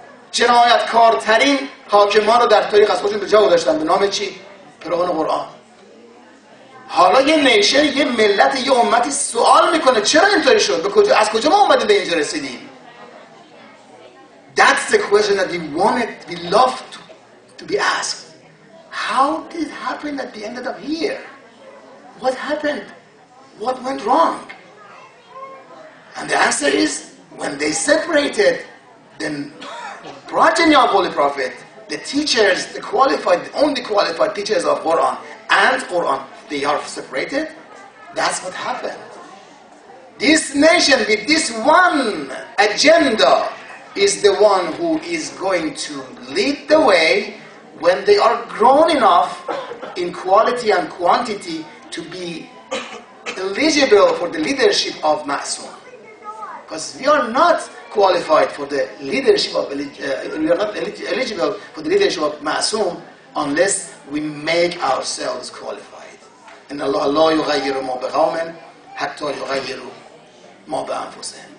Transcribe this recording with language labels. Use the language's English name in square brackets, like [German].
[Persian] جنایتکارترین حاکمان رو در تاریخ از خودشون به جا گذاشتن. به نام چی؟ پیروان قرآن. حالا یه نیشن، یه ملت، یه امتی سوال میکنه چرا اینطوری شد؟ از کجا ما اومدیم به اینجا رسیدیم؟ [English] That's the question that we love to be asked. How did it happen that we ended up here? What happened? What went wrong? And the answer is, when they separated, then progeny of Holy Prophet, the teachers, the only qualified teachers of Quran and Quran, they are separated. That's what happened. This nation with this one agenda is the one who is going to lead the way when they are grown enough in quality and quantity to be eligible for the leadership of Ma'soom. Because we are not qualified for the leadership of we are not eligible for the leadership of Ma'soom unless we make ourselves qualified. [Arabic] إن الله لا يغير ما بقوم حتى يغيروا ما بأنفسهم.